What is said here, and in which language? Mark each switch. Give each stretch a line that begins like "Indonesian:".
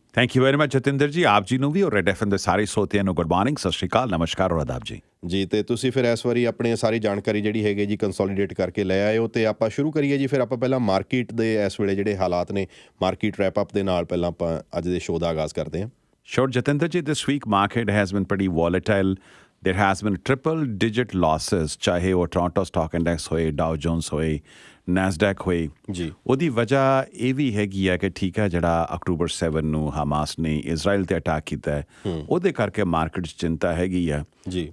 English: thank you very much
Punjabi: Jatinder ਜੀ, ਆਪ ਜੀ ਨੂੰ ਵੀ ਔਰ ਰੈਡ FM ਦੇ ਸਾਰੇ ਸਰੋਤਿਆਂ ਨੂੰ
English: good morning,
Punjabi: ਸਤਿ ਸ਼੍ਰੀ ਅਕਾਲ, ਨਮਸਕਾਰ ਔਰ ਆਦਾਬ ਜੀ। ਜੀ, ਅਤੇ ਤੁਸੀਂ ਫਿਰ ਇਸ ਵਾਰੀ ਆਪਣੀ ਸਾਰੀ ਜਾਣਕਾਰੀ ਜਿਹੜੀ ਹੈਗੀ ਜੀ ਕੰਸੋਲੀਡੇਟ ਕਰਕੇ ਲੈ ਆਏ ਹੋ, ਅਤੇ ਆਪਾਂ ਸ਼ੁਰੂ ਕਰੀਏ ਜੀ। ਫਿਰ ਆਪਾਂ ਪਹਿਲਾਂ ਮਾਰਕੀਟ ਦੇ ਇਸ ਵੇਲੇ ਜਿਹੜੇ ਹਾਲਾਤ ਨੇ, ਮਾਰਕੀਟ ਰੈਪ ਅਪ ਦੇ ਨਾਲ ਪਹਿਲਾਂ ਆਪਾਂ ਅੱਜ ਦੇ ਸ਼ੋਅ ਦਾ ਆਗਾਜ਼ ਕਰਦੇ ਹਾਂ।
English: Sure, Jatinder ji, this week market has been pretty volatile. There has been triple digit losses,
Punjabi: ਚਾਹੇ ਉਹ ਟੋਰਾਂਟੋ ਸਟਾਕ ਇੰਡੈਕਸ ਹੋਏ, ਡਾਓ ਜੋਨਸ ਹੋਏ, ਨੈਸਡੈਕ ਹੋਏ ਜੀ। ਉਹਦੀ ਵਜ੍ਹਾ ਇਹ ਵੀ ਹੈਗੀ ਹੈ ਕਿ ਠੀਕ ਹੈ, ਜਿਹੜਾ ਅਕਤੂਬਰ 7 ਨੂੰ ਹਮਾਸ ਨੇ ਇਜ਼ਰਾਈਲ ਤੇ ਅਟੈਕ ਕੀਤਾ ਹੈ, ਉਹਦੇ ਕਰਕੇ ਮਾਰਕੀਟ 'ਚ ਚਿੰਤਾ ਹੈਗੀ ਆ ਜੀ।